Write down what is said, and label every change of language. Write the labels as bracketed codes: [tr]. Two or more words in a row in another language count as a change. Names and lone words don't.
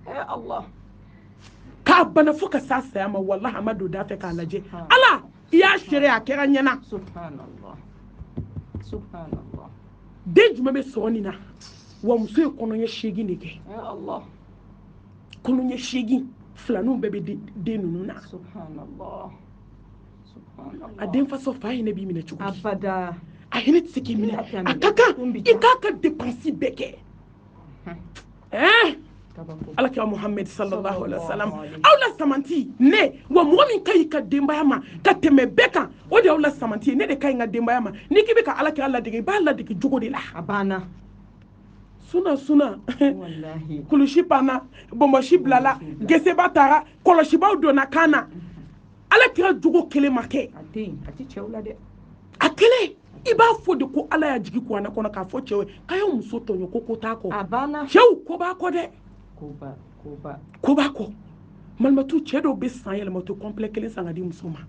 [bm] k'a bana fo ka s'a saya ma wallahi a ma don da fɛ k'a lajɛ ala i y'a seere a kɛra ɲɛna den jumɛn bɛ sɔgɔ nin na wa muso ye kɔnɔɲɛ 8 de kɛ kɔnɔɲɛ 8 filaninw bɛɛ bɛ den ninnu na a den faso fa hinɛ b'i minɛ cogo di a hinɛ tɛ se k'i minɛ a ka kan i k'a ka dépense bɛɛ kɛ alakira muhammed [ar] صلى الله عليه وسلم [bm] aw la samanti ne wa mɔgɔ min ka ɲi ka denbaya ma ka tɛmɛ bɛɛ kan o de y'aw la samanti ye ne de ka ɲi ka denbaya ma n'i k'i bɛ ka alakira ladege i b'a ladege jogo de la a banna suna kulusi panna bɔnbɔsi bilala geseba taara kɔlɔsibaw donna kan na alakira jogo kelen ma kɛ a kelen i b'a fɔ de ko ala y'a jigi kuranɛ kɔnɔ k'a fɔ cɛw ye k'a y'aw muso tɔɲɔ ko t'a kɔ cɛw ko b'a kɔ dɛ ko b'a kɔ malimatu cɛ dɔw bɛ san yɛlɛma to complet kelen san ka di muso ma